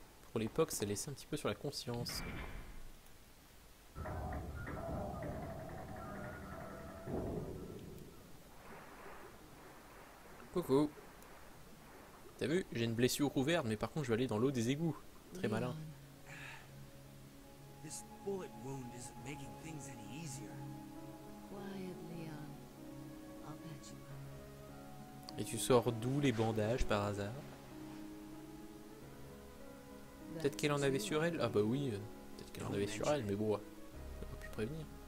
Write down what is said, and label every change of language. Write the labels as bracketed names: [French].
[French] Pour l'époque, ça laissait un petit peu sur la conscience. Coucou. T'as vu, j'ai une blessure ouverte, mais par contre, je vais aller dans l'eau des égouts. Très malin. [English] This bullet wound isn't making things any easier. Quiet, Leon. I'll patch you up. [French] Et tu sors d'où les bandages par hasard? Peut-être qu'elle en avait sur elle? Ah bah oui, peut-être qu'elle en avait sur elle, mais bon, elle n'a pas pu prévenir.